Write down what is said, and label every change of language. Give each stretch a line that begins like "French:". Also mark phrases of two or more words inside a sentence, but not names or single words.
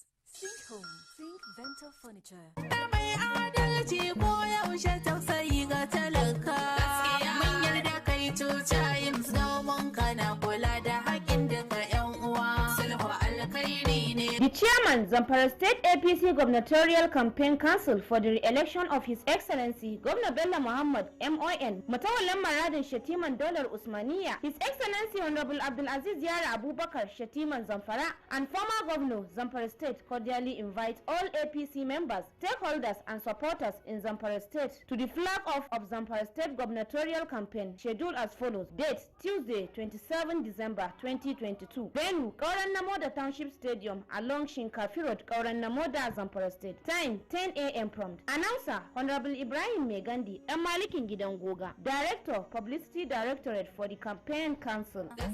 English: Think home, think Vento Furniture. The chairman, Zamfara State APC Gubernatorial Campaign Council for the re-election of His Excellency Governor Bello Muhammad MON, Matawallan Maradin Shetiman Dollar Usmaniya, His Excellency Honorable Abdulaziz Yara Abubakar Shetiman Zamfara, and former Governor Zamfara State cordially invite all APC members, stakeholders, and supporters in Zamfara State to the flag off of Zamfara State Gubernatorial Campaign, scheduled as follows. Date, Tuesday, 27 December 2022. Venue, Kauran Namoda Township Stadium, along Shinkafi Road, Kauran Namoda, Zamfara State. Time, 10 a.m. prompt. Announcer, Honorable Ibrahim Megandi, Malikin Gidan Goga. Director, Publicity Directorate for the Campaign Council.